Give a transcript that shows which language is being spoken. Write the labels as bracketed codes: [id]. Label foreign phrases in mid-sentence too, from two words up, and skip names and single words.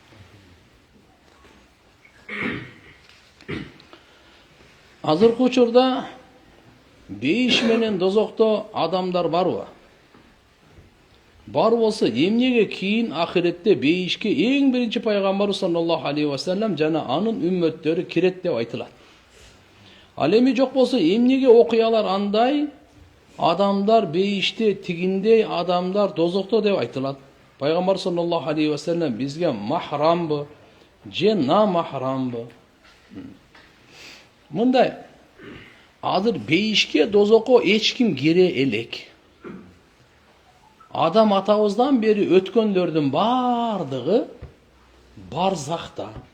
[ky] Азыркы учурда бейиш менен дозокто адамдар барбы? Бар болсо, эмнеге кийин ахиретте бейишке эң биринчи пайгамбар [ar] صلى الله عليه وسلم [ky] жана анын үммөттөрү кирет деп айтылат. Ал эми жок болсо, эмнеге окуялар андай, адамдар бейиште тигиндей, адамдар дозокто деп айтылат? Пайгамбар [ar] صلى الله عليه وسلم [ky] бизге махрамбы, же намахрамбы? Мындай, азыр бейишке дозокко эч ким кире элек. Адам атабыздан бери өткөндөрдүн бардыгы барзахта.